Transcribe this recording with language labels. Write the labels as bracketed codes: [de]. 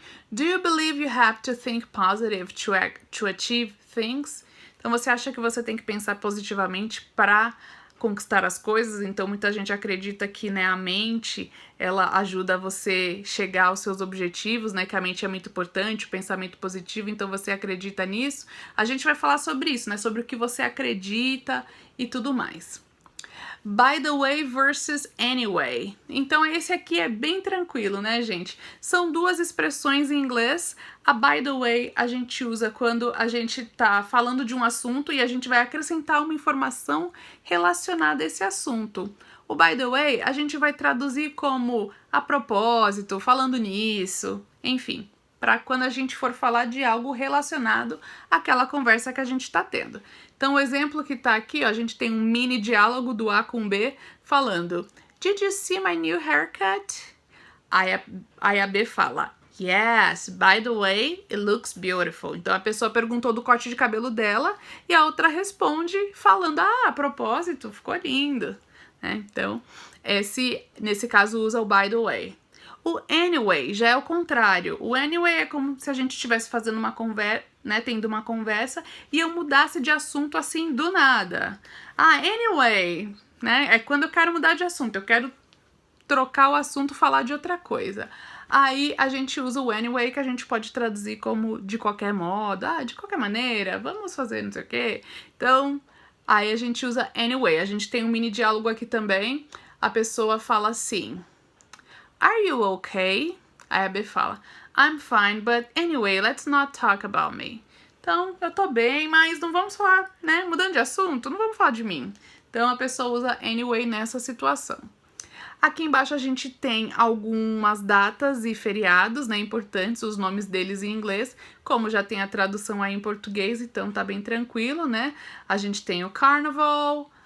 [en] Do you believe you have to think positive to achieve things? [pt] Então, você acha que você tem que pensar positivamente para conquistar as coisas? Então, muita gente acredita que, né, a mente, ela ajuda você chegar aos seus objetivos, né, que a mente é muito importante, o pensamento positivo, então você acredita nisso? A gente vai falar sobre isso, né, sobre o que você acredita e tudo mais. [en] By the way versus anyway. [pt] Então, esse aqui é bem tranquilo, né, gente? São duas expressões em inglês. A by the way a gente usa quando a gente tá falando de um assunto e a gente vai acrescentar uma informação relacionada a esse assunto. O by the way a gente vai traduzir como a propósito, falando nisso, enfim, para quando a gente for falar de algo relacionado àquela conversa que a gente está tendo. Então, o exemplo que tá aqui, ó, a gente tem um mini diálogo do A com B falando: [en] Did you see my new haircut? [pt] Aí a B fala: [en] Yes, by the way, it looks beautiful. [pt] Então, a pessoa perguntou do corte de cabelo dela e a outra responde falando: a propósito, ficou lindo. Então, nesse caso, usa o by the way. O anyway já é o contrário. O anyway é como se a gente estivesse fazendo uma conversa, né, tendo uma conversa e eu mudasse de assunto assim do nada. Anyway, né? É quando eu quero mudar de assunto, eu quero trocar o assunto, falar de outra coisa. Aí a gente usa o anyway, que a gente pode traduzir como de qualquer modo, de qualquer maneira, vamos fazer não sei o quê. Então, aí a gente usa anyway. A gente tem um mini diálogo aqui também. A pessoa fala assim: [en] Are you okay? [pt] Aí a B fala: [en] I'm fine, but anyway, let's not talk about me. [pt] Então, eu tô bem, mas não vamos falar, né? Mudando de assunto, não vamos falar de mim. Então, a pessoa usa anyway nessa situação. Aqui embaixo a gente tem algumas datas e feriados, né, importantes, os nomes deles em inglês, como já tem a tradução aí em português, então tá bem tranquilo, né? A gente tem o Carnival,